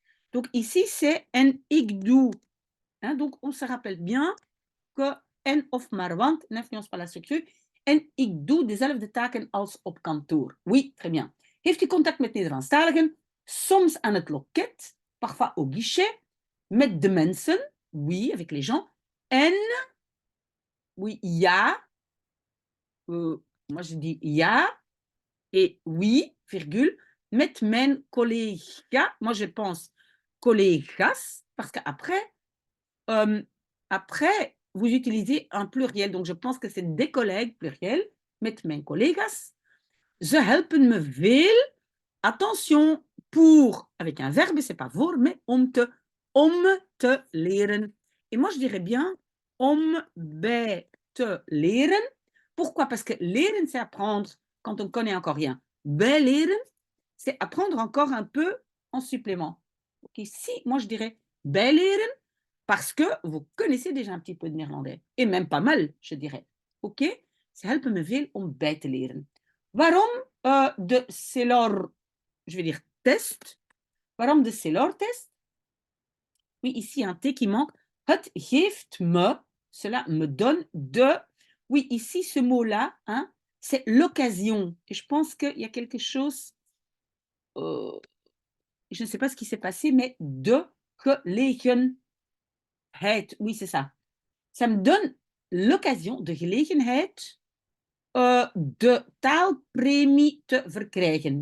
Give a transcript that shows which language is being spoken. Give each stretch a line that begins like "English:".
French: Donc ici, c'est
Dutch: en ik doe.
French: Hein, donc on se rappelle bien que en of maar want n'influence pas la structuur.
Dutch: En ik doe dezelfde taken als op kantoor.
French: Oui, très bien.
Dutch: Heeft u contact met Nederlandstaligen? Soms aan het loket,
French: parfois au guichet,
Dutch: met de mensen, oui,
French: avec les gens. En, oui, ja, moi je dis ja, et oui, virgule, met mijn collega, moi je pense collega's, parce qu'après, après, vous utilisez un pluriel, donc je pense que c'est des collègues, pluriel,
Dutch: met mijn collega's. Ze helpen me veel.
French: Attention, pour, avec un verbe, c'est pas voor, mais
Dutch: om te leren.
French: Et moi, je dirais bien
Dutch: om bij te leren.
French: Pourquoi? Parce que leren, c'est apprendre quand on ne connaît encore rien. Bij leren, c'est apprendre encore un peu en supplément. Donc ici, moi, je dirais bij leren, parce que vous connaissez déjà un petit peu de néerlandais. Et même pas mal, je dirais. OK?
Dutch: Ze helpen me veel om bij te leren. Waarom de Celor,
French: je vais dire test?
Dutch: Waarom de Celor-test?
French: Oui, ici, un T qui manque.
Dutch: Het geeft me,
French: cela me donne de. Oui, ici, ce mot-là, hein, c'est l'occasion. Et je pense qu'il y a quelque chose, je ne sais pas ce qui s'est passé, mais de gelegenheid. Oui, c'est ça. Ça me donne l'occasion, de gelegenheid,
Dutch: de taalpremie te verkrijgen.